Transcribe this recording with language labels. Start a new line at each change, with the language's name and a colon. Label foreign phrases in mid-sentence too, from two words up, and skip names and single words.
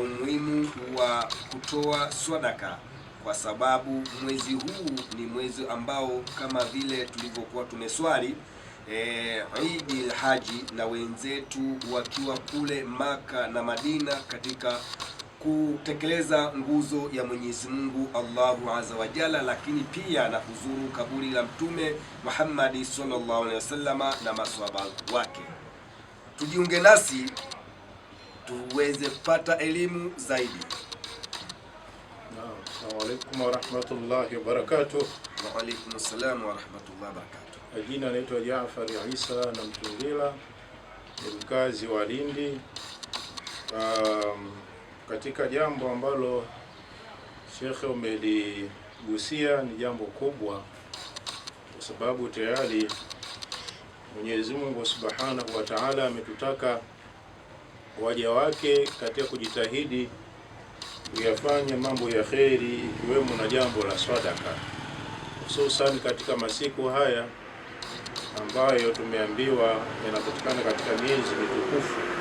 Swahili: umuhimu wa kutoa sadaka, kwa sababu mwezi huu ni mwezi ambao kama vile tulivyokuwa tumeswali Eid al-Haji na wenzetu wakiwa kule Maka na Madina katika kutekeleza nguzo ya Mwenyezi Mungu
Arabic: الله عز وجل,
Swahili: lakini pia na kuzuru kaburi la Mtume Muhammad
Arabic: صلى الله عليه وسلم
Swahili: na maswahaba wake. Tujiunge nasi tuweze kupata elimu zaidi.
Arabic: السلام عليكم ورحمة الله وبركاته. وعليكم السلام ورحمة الله وبركاته.
Swahili: Jina naitwa Jafari Isa na Mtungila, ni mkazi wa Lindi. Katika jambo ambalo Sheikh umeligusia ni jambo kubwa, kwa sababu tayari Mwenyezi Mungu
Arabic: سبحانه وتعالى
Swahili: ametutaka waja wake katika kujitahidi kuyafanya mambo ya kheri, ikiwemo na jambo la sadaka, hususan katika masiku haya ambayo tumeambiwa yanapatikana katika miezi mitukufu.